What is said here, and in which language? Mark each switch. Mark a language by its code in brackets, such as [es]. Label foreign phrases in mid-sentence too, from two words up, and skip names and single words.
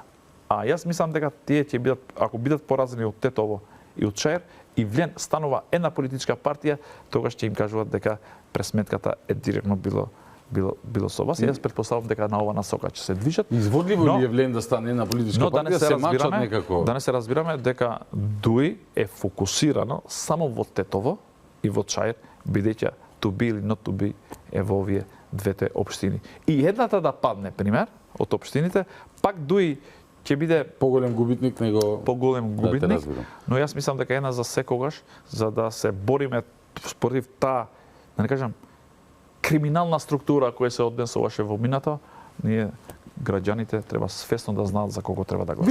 [mk] А јас мислам дека тие ќе бидат, ако бидат поразени од Тетово и од Чајр, и влен станува една политичка партија, тогаш ќе им кажуваат дека пресметката е директно било со вас. И јас претпоставувам дека на ова насока ќе се движат. Изводливо ли е влен да стане една политичка Но да не партија, се се мачат разбираме, некако. да не се разбираме дека ДУИ е фокусирано само во Тетово и во Чајр, бидејќи [en] to be [mk] или [en] not to be [mk] е во овие двете општини. И едната да падне, пример, од општините, пак ДУИ ќе биде Поголем губитник него поголем те губитник, разбирам. но јас мислам дека една за секогаш, за да се бориме против таа, да не кажам, криминална структура која се однесуваше во минато, ние граѓаните треба свесно да знаат за кого треба да гласат.